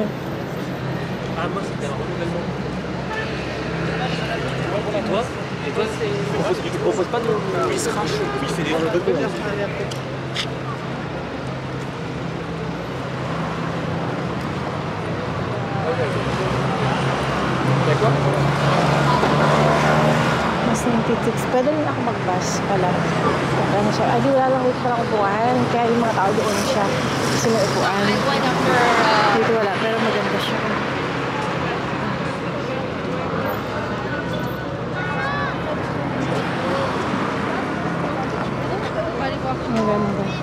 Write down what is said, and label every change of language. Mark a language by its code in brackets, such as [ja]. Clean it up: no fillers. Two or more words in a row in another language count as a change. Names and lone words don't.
[fr] Ah, moi, c'était un renouvellement. Et toi, tu proposes pas de crash? Oui, c'est des jeux de combien? D'accord? [tl] Mas 96. Pwede rin ako mag-bus pala. Ano siya? Ay, di wala lang dito parang upuan. Kaya yung mga tao doon siya. Kasi may upuan. Dito wala. Pero maganda siya. Maganda.